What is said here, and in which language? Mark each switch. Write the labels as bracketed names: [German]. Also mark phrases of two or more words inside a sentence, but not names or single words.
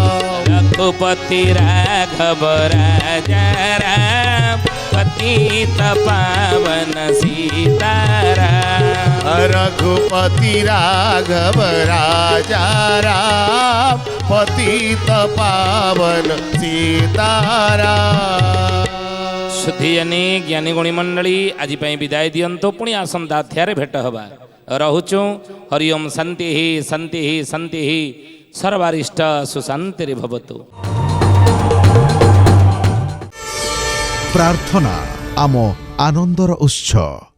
[Hindi] रघुपति राघव राजा राम, पतित पावन सीताराम। रघुपति राघव राजा राम, पतित पावन सीताराम। [Odia] ସୁଧିୟାନୀ ଜ୍ଞାନୀ ଗୁଣୀ ମଣ୍ଡଳୀ ଆଜି ବିଦାୟ ଦିଅନ୍ତୁ, ପୁଣି ଆସନ୍ତା ଅଧ୍ୟାୟ ଭେଟ ହେବା। ରହୁଛୁ ହରିଓମ ଶାନ୍ତି ହିଁ ଶାନ୍ତି ହିଁ ଶାନ୍ତି ହିଁ, [Sanskrit] सर्वारिष्ट सुशांति भवतु। [Odia] ପ୍ରାର୍ଥନା ଆମ ଆନନ୍ଦର ଉତ୍ସ।